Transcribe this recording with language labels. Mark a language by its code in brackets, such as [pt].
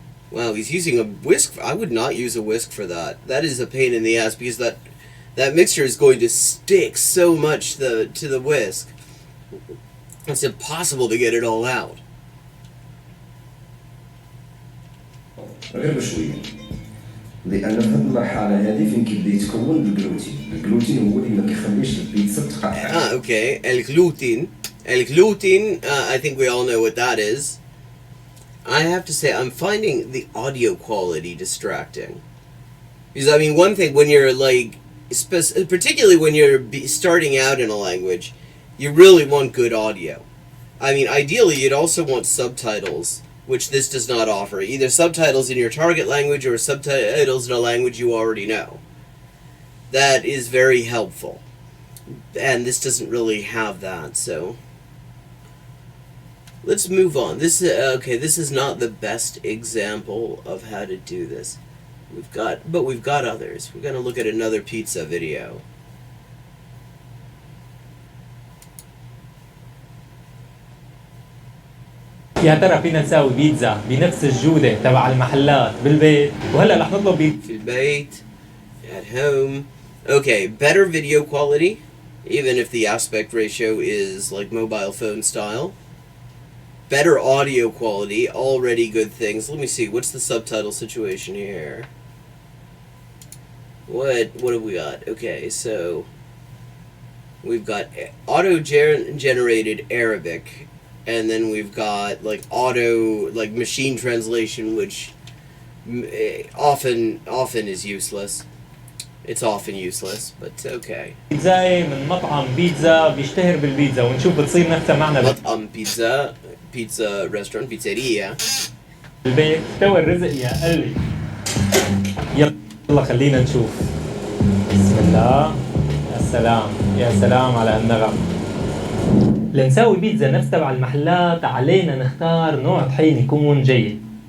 [en] Wow, he's using a whisk. I would not use a whisk for that. That is a pain in the ass because that mixture is going to stick so much to the whisk. It's impossible to get it all out. [ar] غير بشوية، لأن في هذه المرحلة هذه فين كيبدا يتكون الجلوتين هو اللي ما كيخليش البيتزا تقطع. [en] Okay. El gluten, I think we all know what that is. I have to say, I'm finding the audio quality distracting. Because, I mean, one thing, when you're, like, particularly when you're starting out in a language, you really want good audio. I mean, ideally, you'd also want subtitles, which this does not offer. Either subtitles in your target language or subtitles in a language you already know. That is very helpful. And this doesn't really have that, so... Let's move on. This is not the best example of how to do this. We've got others. We're going to look at another pizza video. [ar] يا ترى فينا نساوي بيتزا بنفس الجودة تبع المحلات بالبيت؟ وهلا رح نطلب بيتزا في البيت, [en] at home. Okay, better video quality, even if the aspect ratio is like mobile phone style. Better audio quality, already good things. Let me see, what's the subtitle situation here? What have we got? Okay, so we've got auto-generated Arabic, and then we've got like machine translation, which often is useless. It's often useless, but okay. [ar] بيتزاي من مطعم بيتزا بيشتهر بالبيتزا ونشوف بتصير نفسها معنا [en] مطعم pizza restaurant, pizzeria. [ar] بالبيت استوى الرزق يا قلبي. يلا خلينا نشوف. بسم الله. يا سلام على هالنغم. لنساوي بيتزا نفس تبع المحلات علينا نختار نوع طحين يكون جيد.